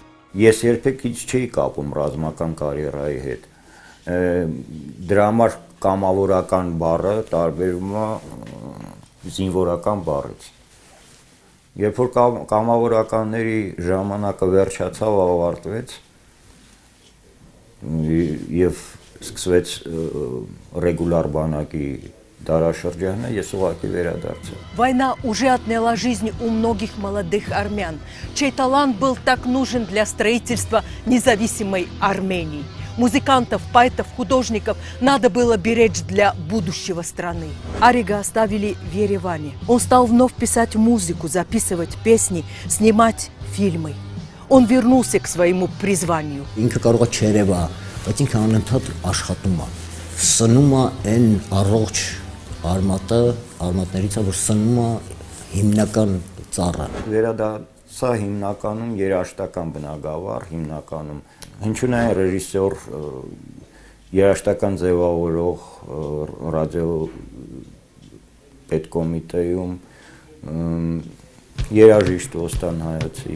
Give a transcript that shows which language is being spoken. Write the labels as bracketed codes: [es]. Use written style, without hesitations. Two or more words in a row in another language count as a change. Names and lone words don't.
[hy] Ես երբեք ինչ չէի կապում ռազմական կարիերայի հետ։ Դրա համար կամավորական բառը տարբերվում է զինվորական բառից։ Երբ որ կամավորականների ժամանակը վերջացավ, ավարտվեց եւ սկսվեց ռեգուլար բանակի դարաշրջանը, ես ուղղակի վերադարձա։ [ru] Война уже отняла жизнь у многих молодых армян, чей талант был так нужен для строительства независимой Армении. Музыкантов, поэтов, художников надо было беречь для будущего страны. Арига оставили в Ереване. Он стал вновь писать музыку, записывать песни, снимать фильмы. он вернулся к своему призванию. [hy] Ինքը կարող է չերևա, բայց ինքը անընդհատ աշխատում է։ Սնում է այն առողջ արմատներից է, որ սնում է հիմնական ծառը։ Վերադարձա հիմնականում երաժշտական բնագավառ, հիմնականում հնչյունային ռեժիսոր, երաժշտական ձևավորող, ռադիո պետկոմիտեում, երաժիշտ ոստան հայացի։